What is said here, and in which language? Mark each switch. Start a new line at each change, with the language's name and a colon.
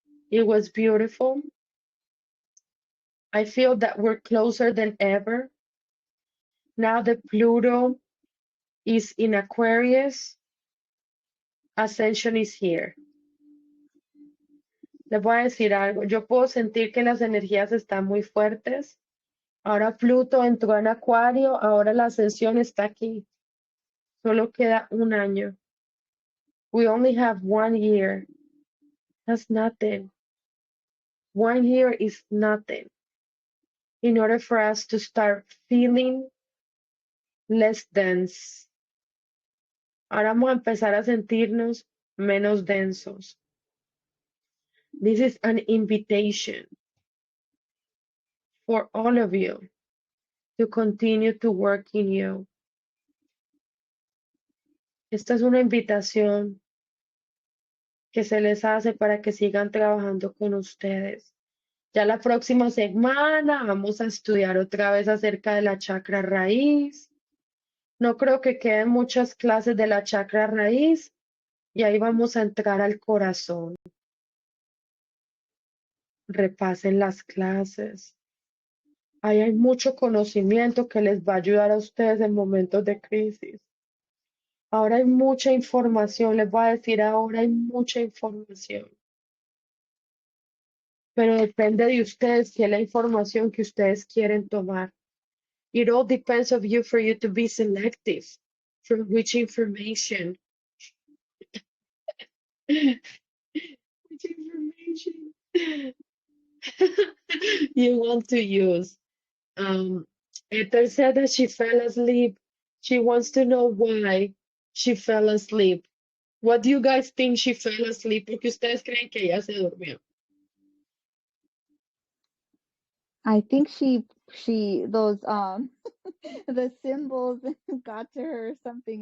English: It was beautiful. I feel that we're closer than ever. Now that Pluto is in Aquarius, Ascension is here.
Spanish: Les voy a decir algo. Yo puedo sentir que las energías están muy fuertes. Ahora Pluto entró en Acuario, ahora la Ascensión está aquí. Solo queda un año.
English: We only have 1 year. That's nothing. 1 year is nothing. In order for us to start feeling less dense.
Spanish: Ahora vamos a empezar a sentirnos menos densos.
English: This is an invitation for all of you to continue to work in you.
Spanish: Esta es una invitación que se les hace para que sigan trabajando con ustedes. Ya la próxima semana vamos a estudiar otra vez acerca de la chakra raíz. No creo que queden muchas clases de la chakra raíz y ahí vamos a entrar al corazón. Repasen las clases. Ahí hay mucho conocimiento que les va a ayudar a ustedes en momentos de crisis. Ahora hay mucha información, les voy a decir ahora hay mucha información. Pero depende de ustedes si es la información que ustedes quieren tomar.
English: It all depends of you for you to be selective from which information. Which information you want to use. Ethel said that she fell asleep. She wants to know why she fell asleep. What do you guys think she fell asleep?
Spanish: Porque ustedes creen que ella se durmió.
English: I think those the symbols got to her or something.